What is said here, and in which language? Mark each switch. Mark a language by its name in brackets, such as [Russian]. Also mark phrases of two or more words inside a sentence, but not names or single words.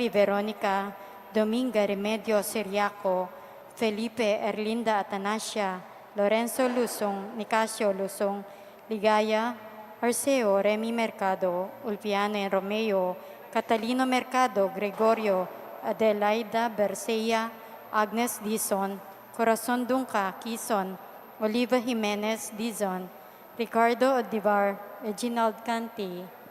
[Filipino] Veronica, Dominga Remedio Siriaco, Felipe Erlinda Atanasia, Lorenzo Lusong, Nicasio Lusong, Ligaya, Arceo Remy Mercado, Ulpiano Romeo, Catalino Mercado, Gregorio, Adelaida Bercea, Agnes Dizon, Corazon Dunca, Quezon, Oliva Jimenez Dizon, Ricardo Odivar, Reginald Canti,